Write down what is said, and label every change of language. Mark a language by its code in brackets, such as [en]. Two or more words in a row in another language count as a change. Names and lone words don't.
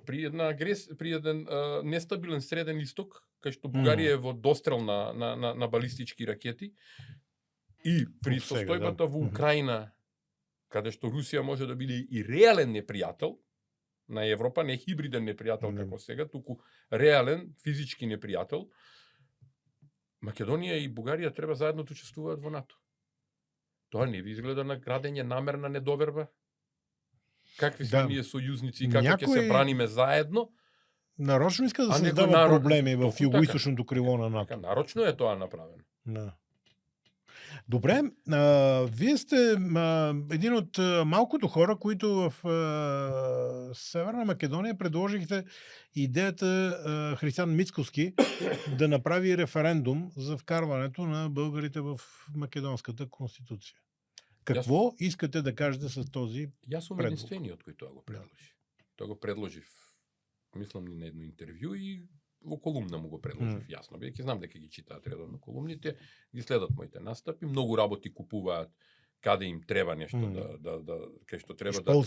[mk] При еден нестабилен среден исток, кај што Бугарија е во дострел на балистички ракети и при состојбата во Украина, каде што Русија може да биде и реален непријател на Европа, не хибриден непријател како сега, туку реален физички непријател, Македонија и Бугарија треба заедно да учествуваат во НАТО. Тоа не ви изгледа на градење намерна недоверба? Какви сме ние сојузници и како ќе се браниме заедно? Нарочно иска да создава проблеми во југоисточното криво на НАТО. Нарочно е тоа направено. [bg] Добре, вие сте един од малкото хора, които в Северна Македонија предложихте идеята Християн Мицкоски да направи референдум за вкарването на българите в Македонската конституција. Какво искате да кажете с този предлог? [mk] Јас сум единствениот кој тоа го предложи. Тоа го предложив, мислам ни на едно интервју и во колумна му го предложив јасно, бидејќи знам дека ги читаат редовно колумните, ги следат моите настапи, многу работи купуваат каде им треба нешто кај што треба